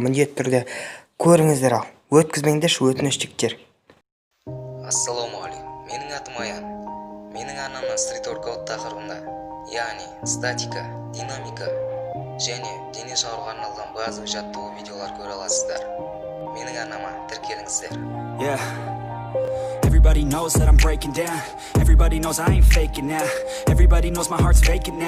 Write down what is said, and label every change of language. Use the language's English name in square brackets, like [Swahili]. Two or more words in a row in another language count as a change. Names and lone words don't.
[Kazakh] Міндетті түрде көріңіздер, ал өткізбеңдерші өтініштіктер. Ассалаумағалейкум, менің атым Аян. Менің арнамнан стрит-воркаут тақырыбында, яғни статика, динамика және дене шығаруға арналған базалық жаттығу видеолар көре аласыздар. Менің арнама тіркеліңіздер. [English] Yeah. Everybody knows that I'm breaking down. Everybody knows I ain't faking now. Everybody knows my heart's vacant now.